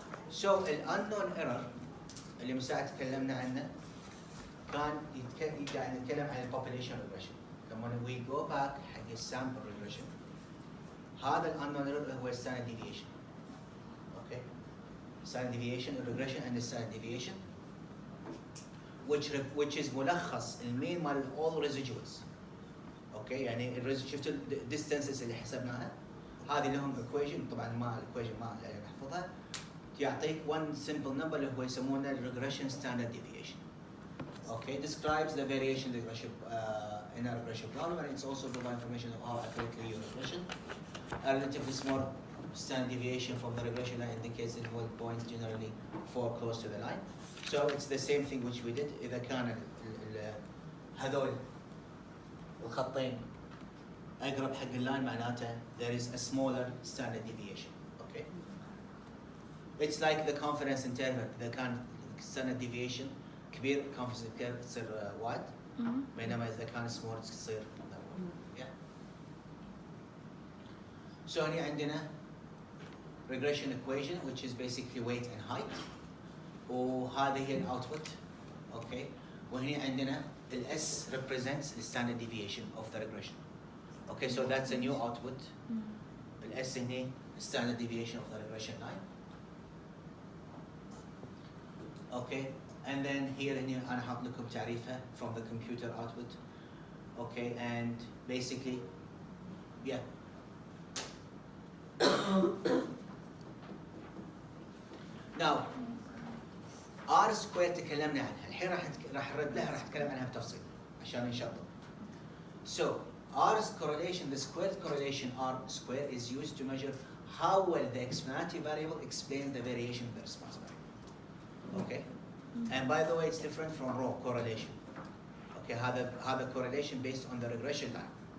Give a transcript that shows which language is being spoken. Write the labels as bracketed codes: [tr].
[en] So unknown error [ar] اللي من ساعة تكلمنا عنه كان يعني نتكلم عن population regression. [en] لما we go back حق sample regression هذا unknown error هو standard deviation. Okay? Standard deviation regression and standard deviation which is [ar] ملخص المين مال [en] all residuals. Okay? [ar] يعني شفت distances اللي حسبناها هذه لهم equation طبعا ما equation ما يعني نحفظها يعطيك [en] one simple number [ar] اللي هو يسمونه regression standard deviation. [en] Okay, describes the variation regression in a regression problem and it's also provide information of how accurately your regression. A relatively small standard deviation from the regression line indicates it will point generally for close to the line. So it's the same thing which we did. [ar] إذا كان هذول الخطين أقرب حق اللاين معناته [en] there is a smaller standard deviation. Okay. It's like the confidence interval. [ar] إذا كان standard deviation كبير confidence interval تصير wide بينما إذا كان small تصير narrow. [en] Yeah. So هنا عندنا regression equation which is basically weight and height [ar] وهذه هي [en] output. Okay. [ar] وهنا عندنا [en] S represents the standard deviation of the regression. Okay, so that's a new output. S هنا standard deviation of the regression line. Okay, and then here [ar] أنا حاط لكم تعريفها [en] from the computer output. Okay, and basically, yeah. [ar] Now, R square تكلمنا عنها، الحين راح نرد لها راح نتكلم عنها بتفصيل عشان نشطب. [en] So, R's correlation, the squared correlation R square is used to measure how well the explanatory variable explains the variation of the response variable. Okay? And by the way, it's different from raw correlation. Okay, هذا correlation based on the regression line.